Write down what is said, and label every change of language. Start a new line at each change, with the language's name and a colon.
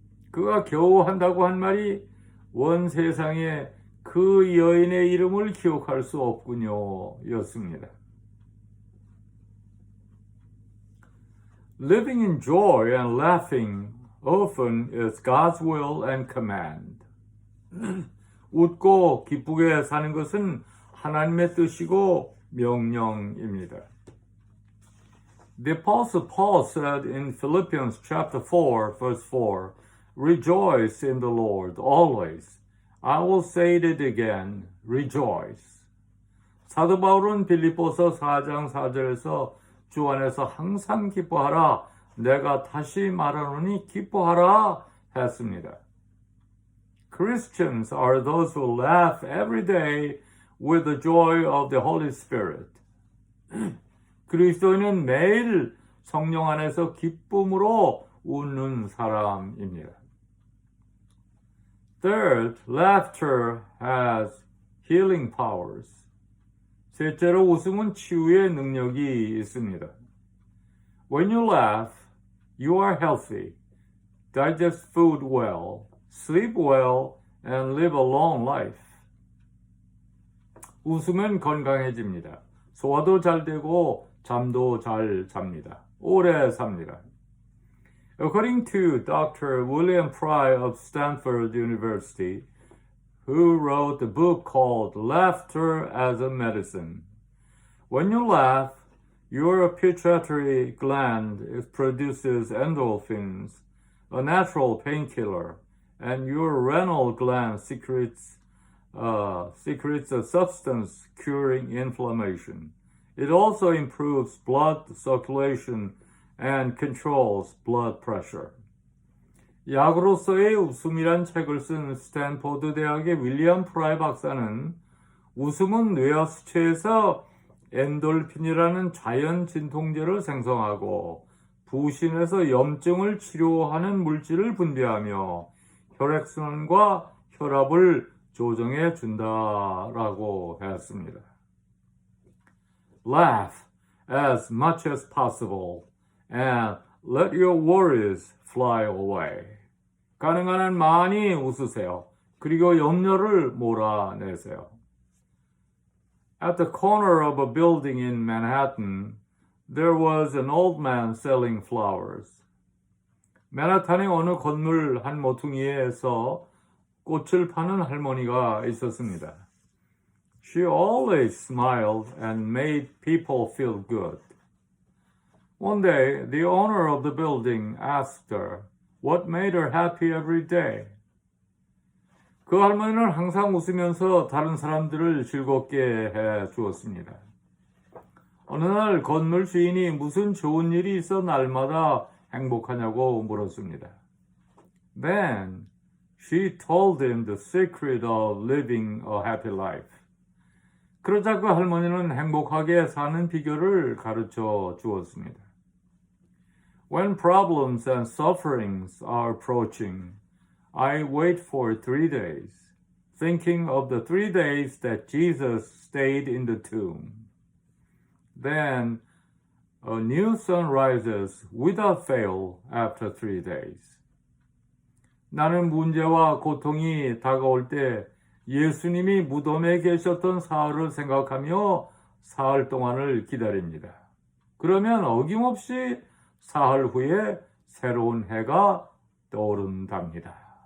Korean: 그가 겨우 한다고 한 말이 원 세상에 그 여인의 이름을 기억할 수 없군요, 였습니다.
English: Living in joy and laughing often is God's will and command.
Korean: 웃고 기쁘게 사는 것은 하나님의 뜻이고 명령입니다.
English: The Apostle Paul said in Philippians chapter 4, verse 4, Rejoice in the Lord always. I will say it again, rejoice.
Korean: 사도 바울은 빌립보서 4장 4절에서 주 안에서 항상 기뻐하라. 내가 다시 말하노니 기뻐하라 했습니다.
English: Christians are those who laugh every day with the joy of the Holy Spirit.
Korean: 그리스도인은 매일 성령 안에서 기쁨으로 웃는 사람입니다.
English: Third, laughter has healing powers.
Korean: 셋째로 웃음은 치유의 능력이 있습니다.
English: When you laugh, you are healthy, digest food well, sleep well, and live a long life.
Korean: 웃으면 건강해집니다. 소화도 잘 되고 잠도 잘 잡니다. 오래 삽니다.
English: According to Dr. William Pry of Stanford University, who wrote a book called Laughter as a Medicine, when you laugh, your pituitary gland produces endorphins, a natural painkiller, and your renal gland secretes a substance curing inflammation. It also improves blood circulation and controls blood pressure.
Korean: 약으로서의 웃음이란 책을 쓴 스탠포드 대학의 윌리엄 프라이 박사는 웃음은 뇌하수체에서 엔돌핀이라는 자연 진통제를 생성하고 부신에서 염증을 치료하는 물질을 분비하며 혈액순환과 혈압을 조정해 준다라고 했습니다.
English: Laugh as much as possible and let your worries fly away.
Korean: 가능한 한 많이 웃으세요. 그리고 염려를 몰아내세요.
English: At the corner of a building in Manhattan, there was an old man selling flowers.
Korean: 맨하탄의 어느 건물 한 모퉁이에서 꽃을 파는 할머니가 있었습니다.
English: She always smiled and made people feel good. One day, the owner of the building asked her what made her happy every day.
Korean: 그 할머니는 항상 웃으면서 다른 사람들을 즐겁게 해 주었습니다. 어느 날 건물 주인이 무슨 좋은 일이 있어 날마다 행복하냐고 물었습니다.
English: Then she told him the secret of living a happy life.
Korean: 그러자 그 할머니는 행복하게 사는 비결을 가르쳐 주었습니다.
English: When problems and sufferings are approaching, I wait for 3 days, thinking of the 3 days that Jesus stayed in the tomb. Then a new sun rises without fail after 3 days.
Korean: 나는 문제와 고통이 다가올 때 예수님이 무덤에 계셨던 사흘을 생각하며 사흘 동안을 기다립니다. 그러면 어김없이 사흘 후에 새로운 해가 떠오른답니다.